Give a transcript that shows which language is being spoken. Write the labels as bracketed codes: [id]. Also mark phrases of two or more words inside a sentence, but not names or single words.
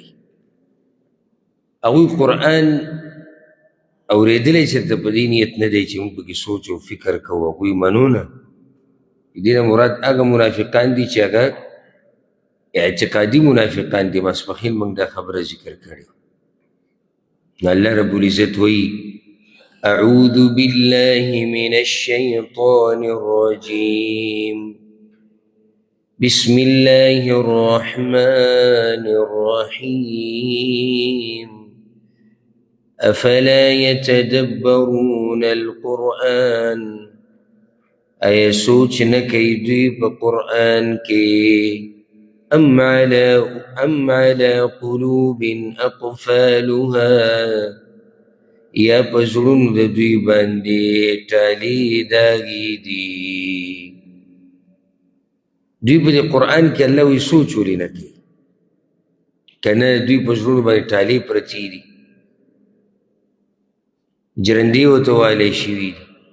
[ps] هغوی قرآن اورېدلی چېرته په دې نیت نه دی چې موږ پکې سوچ او فکر کوو، هغوی منو نه. دې نه مراد هغه منافقان دي چې هغه اعتقادي منافقان دي. ماسپښین موږ دا خبره ذکر کړې. [ar] الله رب العزت وایي أعوذ بالله من الشيطان الرجيم بسم الله الرحمن الرحيم أفلا يتدبرون القرآن [ps] أي سوچ نکي دوی په قرآن کې [ar] أم على قلوب أقفالها [ps] یا په زړونو د دوی باندې ټالې داغې دي. دوی په دې قرآن کې الله وایي سوچ ولې نه کوي که نه دوی په زړونو باندې ټالې پرتې دي، جرندې ورته والی شوي دي.